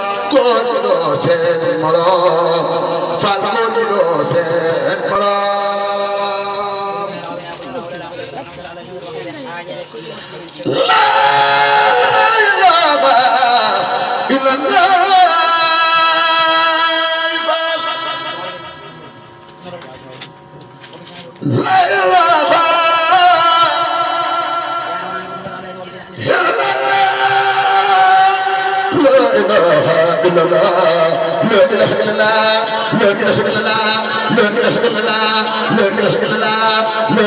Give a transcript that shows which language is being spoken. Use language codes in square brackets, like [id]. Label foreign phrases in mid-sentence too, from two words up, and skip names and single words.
[wo] góor seen morom Fall góor seen morom [ar] لا إله إلا الله لا إله إلا الله لا إله إلا الله لا إله إلا الله لا إله إلا الله لا إله إلا الله لا